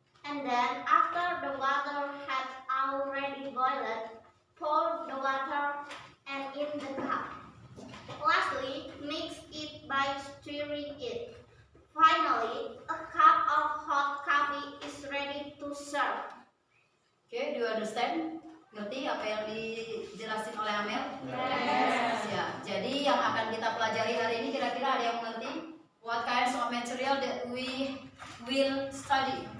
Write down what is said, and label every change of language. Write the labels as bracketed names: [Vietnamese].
[English] And then, after the water has already boiled, pour the water and in the cup. Lastly, mix it by stirring it. Finally, a cup of hot coffee is ready to serve. Okay, do you understand? [Indonesian] Ngerti apa yang dijelasin oleh Amel? [English] Yes. [Indonesian] Ya, jadi yang akan kita pelajari hari ini kira-kira ada yang mengerti? [English] What kinds of material that we will study?